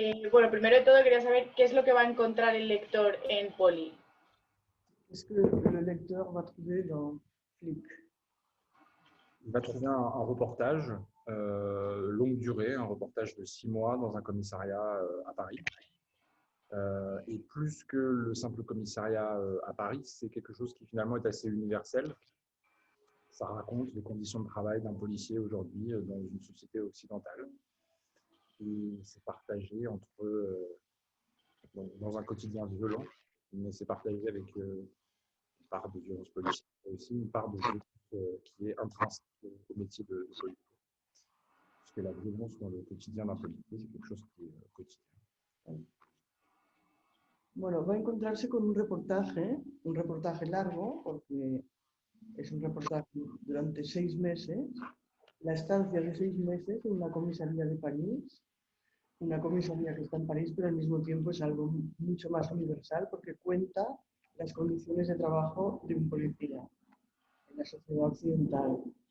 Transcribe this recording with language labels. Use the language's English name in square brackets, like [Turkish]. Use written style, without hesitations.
[Spanish] Bueno, primero de todo quería saber qué es lo que va a encontrar el lector en Poli. [French] Qu'est-ce que le lecteur va trouver dans Flic? Il va trouver un reportage longue durée, un reportage de 6 mois dans un commissariat à Paris. Et plus que le simple commissariat à Paris, c'est quelque chose qui finalement est assez universel. Ça raconte les conditions de travail d'un policier aujourd'hui dans une société occidentale. Et c'est partagé dans un quotidien violent, mais c'est partagé avec une part de violence policière et aussi une part de violence qui est intrinsèque au métier de policier. Parce que la violence dans le quotidien d'un policier, c'est quelque chose qui est quotidien. [Spanish] Bueno, va a encontrarse con un reportaje largo, porque es un reportaje durante 6 meses, la estancia de 6 meses en una comisaría de París, una comisaría que está en París, pero al mismo tiempo es algo mucho más universal porque cuenta las condiciones de trabajo de un policía en la sociedad occidental.